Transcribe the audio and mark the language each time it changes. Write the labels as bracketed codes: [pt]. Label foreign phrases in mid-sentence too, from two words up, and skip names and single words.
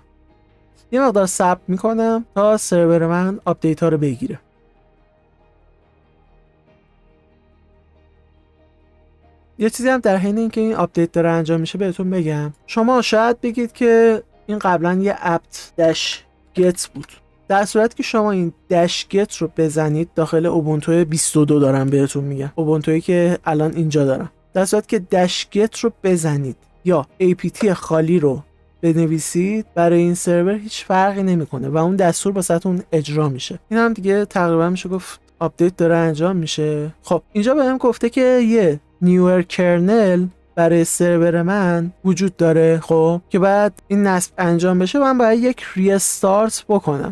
[fa] یه مقدار صبر میکنم تا سرور من آپدیت ها رو بگیره. یه چیزی هم در حین اینکه این آپدیت داره انجام میشه بهتون بگم. شما شاید بگید که این قبلا یه [en] apt dash get [fa] بود. در صورت که شما این [en] dash get [fa] رو بزنید، داخل اوبونتو 22 دارم بهتون میگم، اوبونتویی که الان اینجا دارم، در صورت که [en] dash get [fa] رو بزنید یا apt خالی رو بنویسید، برای این سرور هیچ فرقی نمیکنه و اون دستور واسهتون اجرا میشه. این هم دیگه تقریبا میشه گفت آپدیت داره انجام میشه. خب اینجا بهم گفته که یه [en] newer kernel [fa] برای سرور من وجود داره، خب که بعد این نصب انجام بشه من باید یک ریستارت بکنم.